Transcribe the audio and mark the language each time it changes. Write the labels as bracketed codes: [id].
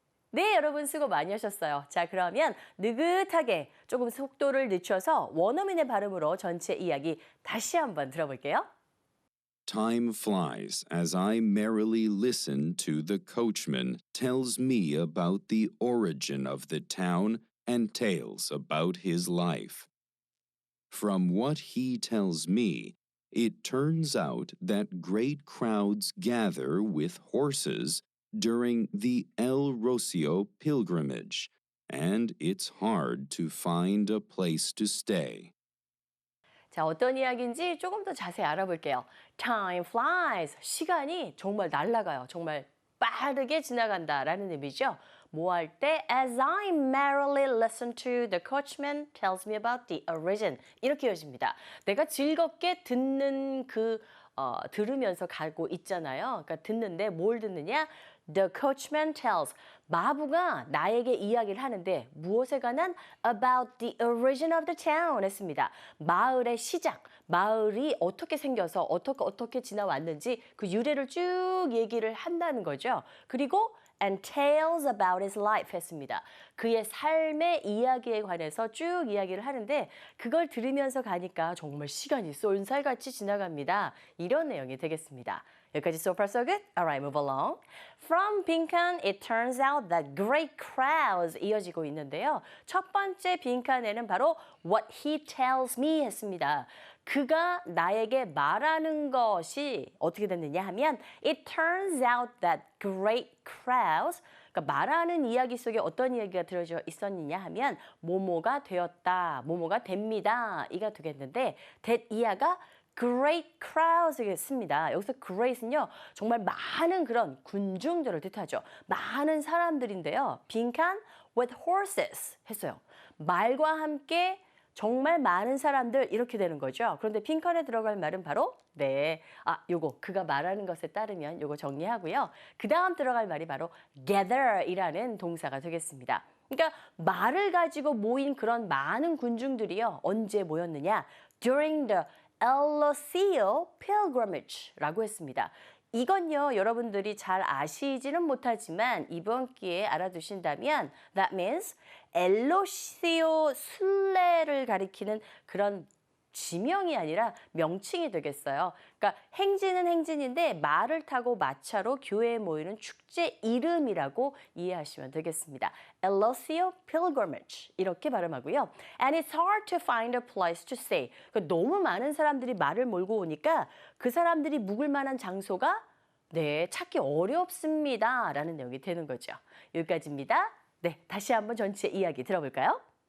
[ko] 네, 여러분 수고 많이 하셨어요. 자, 그러면 느긋하게 조금 속도를 늦춰서 원어민의 발음으로 전체 이야기 다시 한번 들어볼게요. [en] Time flies as I merrily listen to the coachman tells me about the origin of the town and tales about his life. From what he tells me, it turns out that great crowds gather with horses during the El Rocio pilgrimage, and it's hard to find a place to stay. [ko] 자, 어떤 이야기인지 조금 더 자세히 알아볼게요. [en] Time flies. [ko] 시간이 정말 날아가요. 정말 빠르게 지나간다라는 의미죠. 뭐 할 때 [en] as I merrily listen to the coachman tells me about the origin. [ko] 이렇게 이어집니다. 내가 즐겁게 듣는 들으면서 가고 있잖아요. 그러니까 듣는데 뭘 듣느냐? [en] The coachman tells. [ko] 마부가 나에게 이야기를 하는데 무엇에 관한? [en] About the origin of the town [ko] 했습니다. 마을의 시작, 마을이 어떻게 생겨서 어떻게 지나왔는지 그 유래를 쭉 얘기를 한다는 거죠. 그리고 [en] and tales about his life [ko] 했습니다. 그의 삶의 이야기에 관해서 쭉 이야기를 하는데 그걸 들으면서 가니까 정말 시간이 쏜살같이 지나갑니다. 이런 내용이 되겠습니다. 여기까지 [en] so far so good? Alright, move along. From [ko] 빈칸, [en] it turns out that great crowds [ko] 이어지고 있는데요. 첫 번째 빈칸에는 바로 [en] what he tells me [ko] 했습니다. 그가 나에게 말하는 것이 어떻게 됐느냐 하면 [en] it turns out that great crowds [ko] 그러니까 말하는 이야기 속에 어떤 이야기가 들어져 있었느냐 하면 뭐뭐가 되었다, 뭐뭐가 됩니다. 이가 되겠는데 that 이하가 great crowds겠습니다. 여기서 great은요 정말 많은 그런 군중들을 뜻하죠. 많은 사람들인데요. 빈칸 [en] with horses [ko] 했어요. 말과 함께 정말 많은 사람들 이렇게 되는 거죠. 그런데 빈칸에 들어갈 말은 바로 요거 그가 말하는 것에 따르면 요거 정리하고요. 그 다음 들어갈 말이 바로 gather이라는 동사가 되겠습니다. 그러니까 말을 가지고 모인 그런 많은 군중들이요. 언제 모였느냐? [en] During the El Rocio pilgrimage라고 [ko] 했습니다. 이건요, 여러분들이 잘 아시지는 못하지만 이번 기회에 알아두신다면 [en] that means [ko] 엘로시오 순례를 가리키는 그런 지명이 아니라 명칭이 되겠어요. 그러니까 행진은 행진인데 말을 타고 마차로 교회에 모이는 축제 이름이라고 이해하시면 되겠습니다. [en] El Rocio pilgrimage [ko] 이렇게 발음하고요. [en] And it's hard to find a place to stay. [ko] 그러니까 너무 많은 사람들이 말을 몰고 오니까 그 사람들이 묵을 만한 장소가 찾기 어렵습니다. 라는 내용이 되는 거죠. 여기까지입니다. 다시 한번 전체 이야기 들어볼까요?